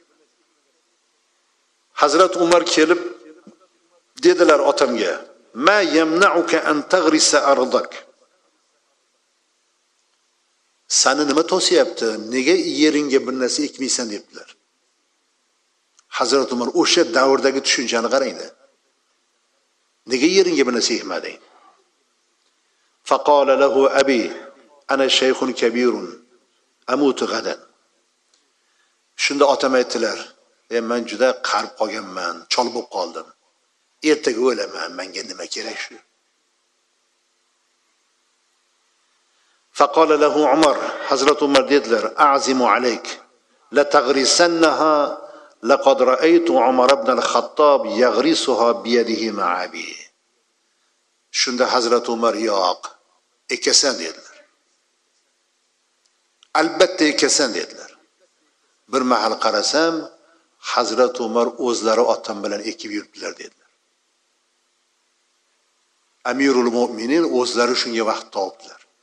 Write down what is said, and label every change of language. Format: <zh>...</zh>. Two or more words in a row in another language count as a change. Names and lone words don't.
<uz>Hazrat Umar kelib dedilar otamga:</uz> <ar>"ما يمنعك أن تغرس أرضك?"</ar> <uz>Sani nima to'siyapti? Nega yeringga bir narsa ekmaysan dedilar. Hazrat Umar o'sha davrdagi tushunchani qaranglar. Nega yeringga bir narsa ekmading?</uz> <ar>فقال له أبي أنا شيخ كبير أموت غدا.</ar> <uz>Shunda otam aytdilar: "Men juda qarib qolganman, chol bo'lib qoldim. Ertaga o'laman, menga nima kerak shu?"</uz> <ar>فقال له عمر,</ar> <uz>Hazrat Umar dedilar:</uz> <ar>"أعزم عليك لا تغرسنها لقد رأيت عمر بن الخطاب يغرسها بيده مع أبي."</ar> <uz>Shunda Hazrat Umar yo'q, ekasan dedilar. Albatta ekasan dedilar. Bir mahal qarasam, Hazrat Umar o'zlari otam bilan ekib yuribdilar dedilar. Amirul Mu'minin o'zlari shunga vaqt topdilar.</uz>